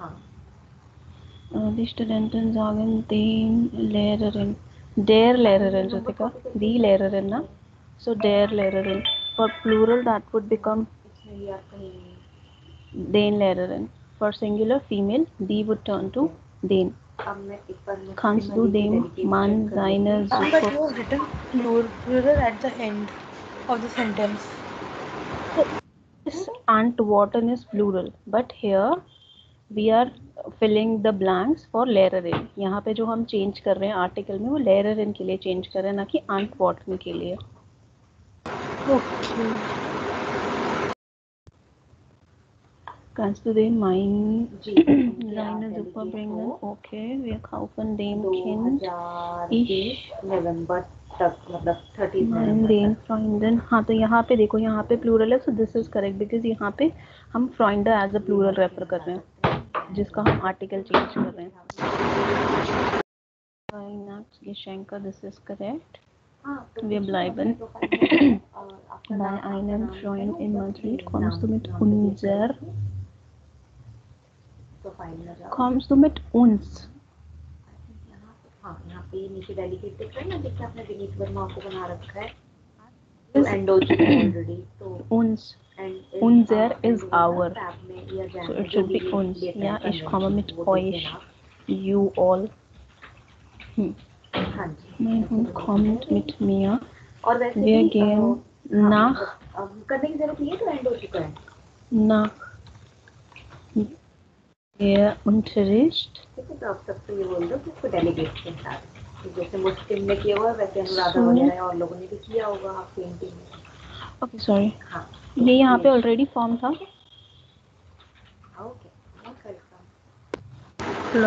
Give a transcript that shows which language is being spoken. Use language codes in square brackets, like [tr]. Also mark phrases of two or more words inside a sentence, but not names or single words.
[hi] हाँ, [de] die Studenten sagen den Lehrerin, der Lehrerin, Jyotika, die Lehrerin, na? So der Lehrerin. [en] For plural, that would become [hi] इसमें ये आपका [de] den Lehrerin. [en] For singular female, die would turn to den. [hi] अब मैं एक बार [de] Kannst du dem Mann seine [en] But you have written plural at the end of the sentence. This Antworten is plural, but here we are filling the blanks for Lehrerin. [hi] यहाँ पे जो हम चेंज कर रहे हैं आर्टिकल में, वो Lehrerin के लिए चेंज कर रहे हैं, ना कि Antworten के लिए. [en] Okay. [de] Kannst du den mein seine Suppe bringen? Okay, wir kaufen dem Kind. [hi] 2020 नवंबर तक, मतलब 30 [de] mein den Freunden. [hi] हाँ, तो यहाँ पे देखो, यहाँ पे प्लूरल है, [en] so this is correct because [hi] यहाँ पे हम [en] Freunde as a plural [hi] रेफर कर रहे हैं, जिसका हम आर्टिकल चेंज कर रहे हैं. [en] Weihnachtsgeschenke, this is correct. [de] Wir bleiben bei einem Freund in Madrid. Kommst du mit unser? Kommst du mit uns? [hi] हाँ, यहाँ पे नीचे डेलीकेट दिख रहा है ना, देखिए आपने विनीत वर्मा को बना रखा है, तो एंड हो चुका है ऑलरेडी, तो [en] uns, unser is our, so it should be uns. [de] Ja, ich komme mit euch, [en] you all. [de] Mein Hund kommt mit mir. [hi] और वैसे [de] Wir gehen nach [hi] करने की जरूरत नहीं है, तो एंड हो चुका है. [de] nach der Unterricht. [hi] ठीक है, तो आप सबको ये बोल दो कि इसको डेलीगेट के साथ, जैसे मुस्लिम ने किया हुआ, वैसे अनुराधा वगैरह और लोगों ने भी किया होगा आप पेंटिंग में. [en] Okay, sorry. [hi] हाँ, ये यहाँ पे [en] already form [hi] था. [en] okay, Hello.